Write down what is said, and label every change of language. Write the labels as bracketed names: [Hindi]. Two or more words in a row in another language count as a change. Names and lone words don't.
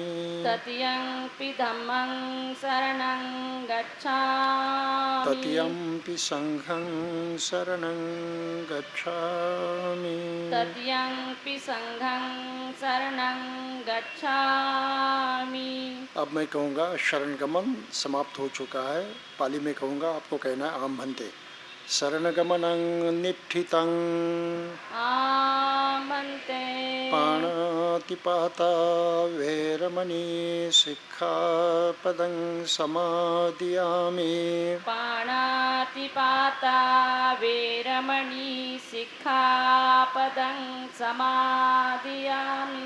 [Pali] तृतीयंपि धम्मं शरणं गच्छामि। तृतीयंपि संघं शरणं गच्छामि। तृतीयंपि संघं शरणं गच्छामि। [Hindi] अब मैं कहूँगा शरणगमन समाप्त हो चुका है। पाली में कहूँगा आपको कहना है [Pali] आम भन्ते। शरणगमनं निष्ठितं आम भन्ते। पाणातिपाता वेरमणि सिक्खापदं समादियामि। पाणातिपाता वेरमणि सिक्खापदं समादियामि।